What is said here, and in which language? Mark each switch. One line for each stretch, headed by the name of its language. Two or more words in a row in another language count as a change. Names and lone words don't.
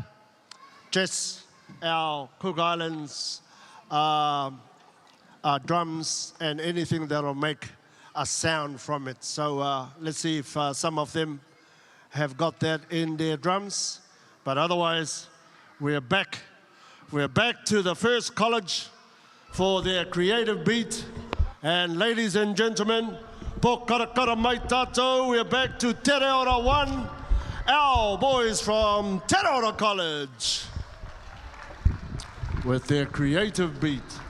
English: Just our Cook Islands drums and anything that will make a sound from it. So let's see if some of them have got that in their drums. But otherwise, we're back. We're back to the first college for their creative beat. And ladies and gentlemen,
Rarotongan: po karakara mai tātou,
English: we're back to Te Reora 1, our boys from Te Reora College, with their creative beat.